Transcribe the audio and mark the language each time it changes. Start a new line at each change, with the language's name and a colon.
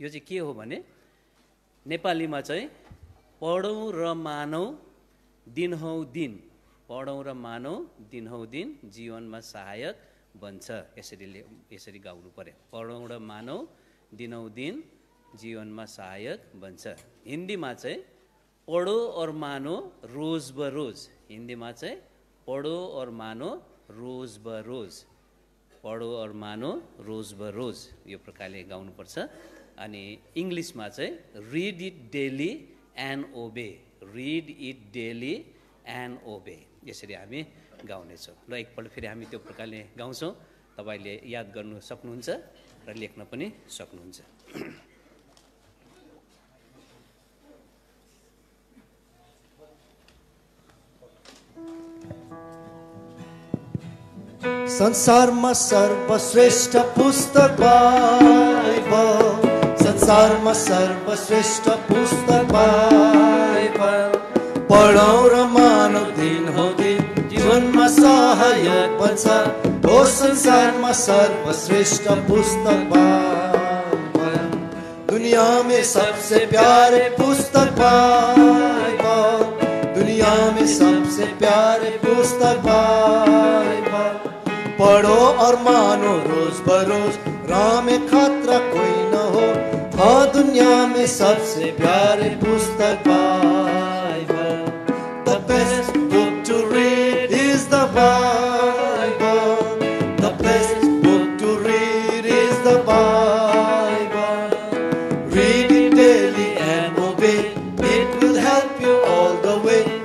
Nepali: यो चाहिँ के हो भने नेपालीमा चाहिँ पढौँ र मानौँ दिनहौ दिन, पढौँ र मानौँ दिनहौ दिन जीवनमा सहायक बन्छ, यसरी गाउनु पर्यो। पढौँ र मानौँ दिनहौ दिन जीवनमा सहायक बन्छ। हिन्दीमा चाहिँ
Hindi: पढो और मानो रोज ब रोज, हिन्दीमा चाहिँ पढो और मानो रोज ब रोज, पढो और मानो रोज ब रोज
Nepali: यो प्रकारले गाउनुपर्छ। अनि इङ्ग्लिसमा चाहिँ
English: read it daily and obey, read it daily and obey,
Nepali: यसरी हामी गाउनेछौँ। र एकपल्ट फेरि हामी त्यो प्रकारले गाउँछौँ, तपाईँले याद गर्नु सक्नुहुन्छ र लेख्न पनि सक्नुहुन्छ। संसारमा सर्वश्रेष्ठ पुस्तक बाइबल, संसारमा सर्वश्रेष्ठ पुस्तक बाइबल। पढौँ र मानौँ दिनहौ दिन जीवनमा सहायक बन्छ। ओ संसारमा सर्वश्रेष्ठ पुस्तक बाइबल,
Hindi: दुनिया में सबसे प्यारे पुस्तक बाइबल, दुनिया में सबसे प्यारे पुस्तक बाइबल। पढ़ो और मानो रोज बरोज, राह में खतरा कोई न हो। हाँ, दुनिया में सबसे प्यारे पुस्तक Bible.
English: The best book to read is the Bible. The best book to read is the Bible. Read it daily and obey. It will help you all the way.